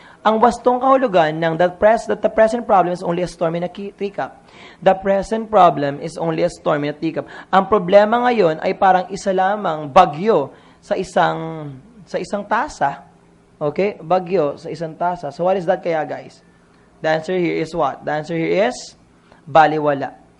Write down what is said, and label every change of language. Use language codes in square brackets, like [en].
[tl] Ang wastong kahulugan ng [en] that the present problem is only a storm in a teacup. The present problem is only a storm in a teacup. [tl] Ang problema ngayon ay parang isa lamang bagyo sa isang tasa. Okay? Bagyo sa isang tasa. [en] So what is that kaya guys? The answer here is what? The answer here is baliwala.